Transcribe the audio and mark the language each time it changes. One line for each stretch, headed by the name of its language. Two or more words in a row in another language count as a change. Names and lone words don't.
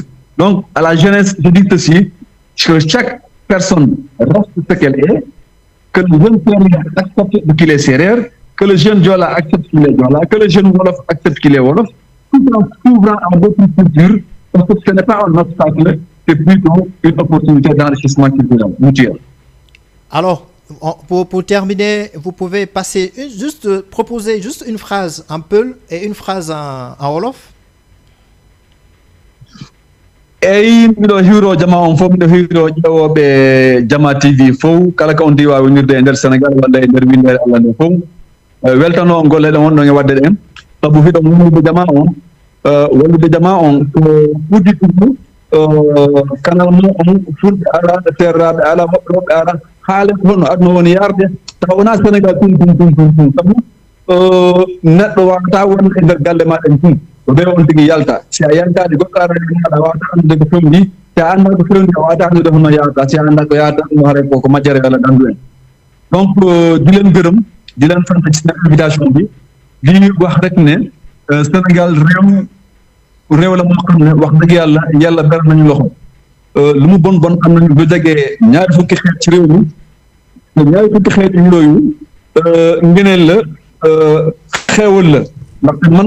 French: Donc, à la jeunesse, je dis ceci, que chaque personne reste ce qu'elle est, que le jeune Sérère accepte qu'il est Sérère, que le jeune Diola accepte qu'il est Diola, que le jeune Wolof accepte qu'il est Wolof, tout en s'ouvrant à d'autres cultures, parce que ce n'est pas un obstacle, c'est plutôt une opportunité d'enrichissement culturel mutuel. Alors, pour terminer, vous pouvez passer proposer juste une phrase en Peul et une phrase en Wolof.
Fula: Eyi miɗo hiwro jama on fof miɗo hiwro ƴeewoɓe Jama TV fof kala ko on ndi wawinirde e nder Sénégal walla e nder windere Allah nde fof weltano on golle ɗen wonɗon e wadde ɗen sabu hiɗo wallude jama on ko ɓuddi ɗum canal mo on fulɓe ala serraɓe ala woɓɓe ala haale ko no aduna woni yarde taw wona Sénégal tum sabu neɗɗo wawata wonde e nder galle maɗen tum ko ɓe on tigi yalta si a yaltade goɗɗo aɗa wawata andude ko femdi si a anda ko femdi a wawata andude hono yahata si a anda ko yahata ɗum haare ko majjere walla ɗandu en
Wolof: donc di leen gërëm di leen sant ci invitation bi di wax rek ne Sénégal réew la moo xam ne wax dëgg yàlla ber nañu loxo lu mu bon am nañu bu jegee ñaari fukki xeet ci réew mi ñaari fukki xeet yooyu ngeneen la xeewal la ndaxte man